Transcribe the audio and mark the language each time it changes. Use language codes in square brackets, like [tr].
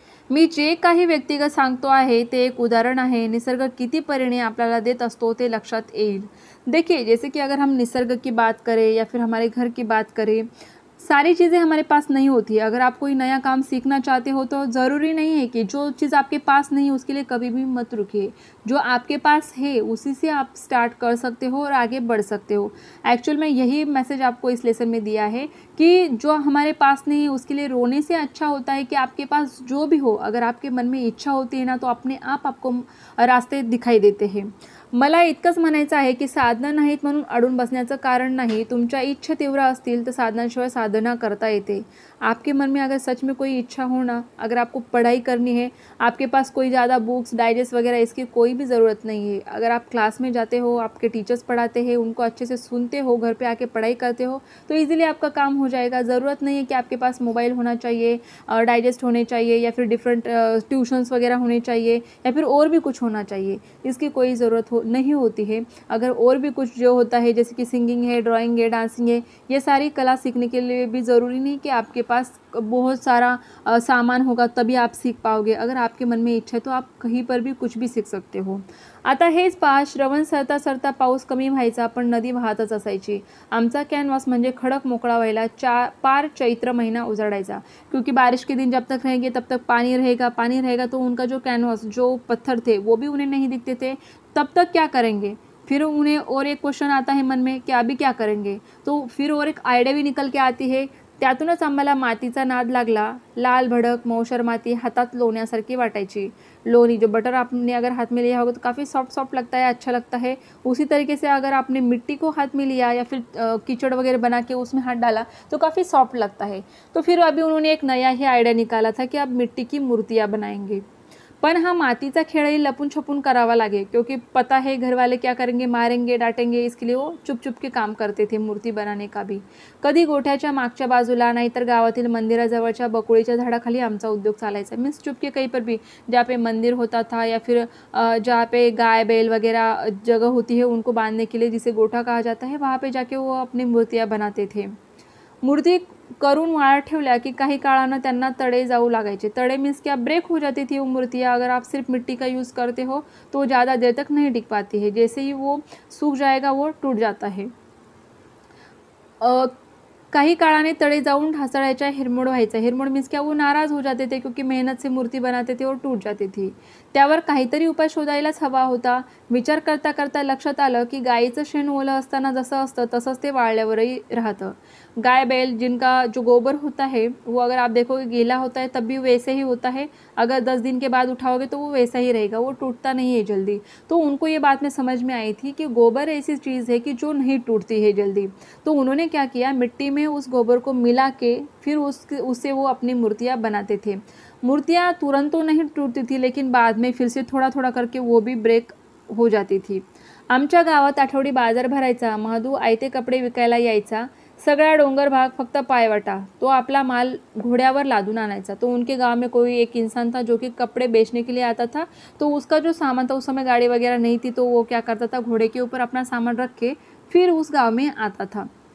[mr] मी जे काही व्यक्तिगत सांगतो आहे ते एक उदाहरण आहे, निसर्ग किती परिणाम आपल्याला देत असतो ते लक्षात येईल। [hi] देखिए जैसे कि अगर हम निसर्ग की बात करें या फिर हमारे घर की बात करें, सारी चीज़ें हमारे पास नहीं होती। अगर आप कोई नया काम सीखना चाहते हो तो ज़रूरी नहीं है कि जो चीज़ आपके पास नहीं है उसके लिए कभी भी मत रुकिए। जो आपके पास है उसी से आप स्टार्ट कर सकते हो और आगे बढ़ सकते हो। एक्चुअल में यही मैसेज आपको इस लेसन में दिया है कि जो हमारे पास नहीं है उसके लिए रोने से अच्छा होता है कि आपके पास जो भी हो, अगर आपके मन में इच्छा होती है ना तो अपने आप आपको रास्ते दिखाई देते हैं। [mr] मला इतकंच म्हणायचं आहे की साधनं नाहीत म्हणून अडून बसण्याचं कारण नाही, तुमच्या इच्छा तीव्र असतील तर साधनांशिवाय साधना करता येते। [hi] आपके मन में अगर सच में कोई इच्छा हो ना, अगर आपको पढ़ाई करनी है, आपके पास कोई ज़्यादा बुक्स डाइजेस्ट वगैरह इसकी कोई भी ज़रूरत नहीं है। अगर आप क्लास में जाते हो, आपके टीचर्स पढ़ाते हैं, उनको अच्छे से सुनते हो, घर पे आके पढ़ाई करते हो तो ईज़िली आपका काम हो जाएगा। ज़रूरत नहीं है कि आपके पास मोबाइल होना चाहिए, डाइजेस्ट होने चाहिए या फिर डिफरेंट ट्यूशन्स वगैरह होने चाहिए या फिर और भी कुछ होना चाहिए, इसकी कोई ज़रूरत नहीं होती है। अगर और भी कुछ जो होता है जैसे कि सिंगिंग है, ड्राइंग है, डांसिंग है, ये सारी कला सीखने के लिए भी ज़रूरी नहीं कि आपके पास बहुत सारा सामान होगा तभी आप सीख पाओगे। अगर आपके मन में इच्छा है तो आप कहीं पर भी कुछ भी सीख सकते हो। [mr] आता हेच पहा, श्रवण सरता सरता पाऊस कमी व्हायचा पण नदी वाहतच असायची। आमचा कॅनव्हास म्हणजे खडक मोकळा व्हायला पार चैत्र महीना उजाडायचा, [hi] क्योंकि बारिश के दिन जब तक रहेंगे तब तक पानी रहेगा तो उनका जो कैनवास, जो पत्थर थे वो भी उन्हें नहीं दिखते थे। तब तक क्या करेंगे, फिर उन्हें और एक क्वेश्चन आता है मन में कि अभी क्या करेंगे, तो फिर और एक आयडिया भी निकल के आती है। [mr] त्यातूनच आम्हाला मातीचा नाद लागला। लाल भडक मौशर माती हातात लोण्यासारखी वाटायची। [hi] लोनी जो बटर आपने अगर हाथ में लिया होगा तो काफ़ी सॉफ्ट सॉफ्ट लगता है, अच्छा लगता है। उसी तरीके से अगर आपने मिट्टी को हाथ में लिया या फिर कीचड़ वगैरह बना के उसमें हाथ डाला तो काफ़ी सॉफ्ट लगता है। तो फिर अभी उन्होंने एक नया ही आइडिया निकाला था कि अब मिट्टी की मूर्तियाँ बनाएंगे। [mr] पण हा मातीचा खेळही लपून छपून करावा लगे, [hi] क्योंकि पता है घर वाले क्या करेंगे, मारेंगे डांटेंगे, इसके लिए वो चुप चुप के काम करते थे मूर्ति बनाने का भी। [mr] कधी गोठ्याच्या मागच्या बाजूला नाहीतर गावातील मंदिराजवळच्या बकुळीच्या झाडाखाली आमचा उद्योग चालायचा। [hi] मीन्स चुपके कहीं पर भी जहाँ पे मंदिर होता था या फिर जहाँ पे गाय बैल वगैरह जगह होती है उनको बांधने के लिए, जिसे गोठा कहा जाता है, वहाँ पे जाके वो अपनी मूर्तियाँ बनाते थे। मूर्ति [mr] करून वाळत ठेवल्या कि काही काळानं त्यांना तड़े जाऊ लागायचे। [hi] तड़े मीन्स क्या ब्रेक हो जाती थी वो मूर्तियाँ। अगर आप सिर्फ मिट्टी का यूज़ करते हो तो ज़्यादा देर तक नहीं टिक पाती है, जैसे ही वो सूख जाएगा वो टूट जाता है। [mr] काही काळाने तड़े जाऊन ढासळायच्या, हिरमोड व्हायचा। [hi] हिरमोड मीन्स क्या वो नाराज हो जाते थे क्योंकि मेहनत से मूर्ति बनाते थे और टूट जाती थी। [mr] त्यावर काहीतरी उपाय शोधायलाच हवा होता। विचार करता करता लक्षात आलं की गायीचं शेण ओलं असताना जसं असतं तसंच ते वाळल्यावरही राहतं। [hi] गाय बैल जिनका जो गोबर होता है वो अगर आप देखोगे गीला होता है तब भी वैसे ही होता है, अगर 10 दिन के बाद उठाओगे तो वो वैसा ही रहेगा, वो टूटता नहीं है जल्दी। तो उनको ये बात में समझ में आई थी कि गोबर ऐसी चीज़ है कि जो नहीं टूटती है जल्दी। तो उन्होंने क्या किया, मिट्टी में उस गोबर को मिला के फिर उससे वो अपनी मूर्तियाँ बनाते थे। मूर्तियाँ तुरंत तो नहीं टूटती थी, लेकिन बाद में फिर से थोड़ा थोड़ा करके वो भी ब्रेक हो जाती थी। [mr] आमच्या गावात आठवडी बाजार भरायचा। महादू आयते कपडे विकायला यायचा। सगळा डोंगर भाग फक्त पायवाटा। तो अपना माल घोड़्यावर लादून आनायचा। [hi] तो उनके गांव में कोई एक इंसान था जो कि कपड़े बेचने के लिए आता था। तो उसका जो सामान था, उस समय गाड़ी वगैरह नहीं थी, तो वो क्या करता था, घोड़े के ऊपर अपना सामान रख के फिर उस गांव में आता था।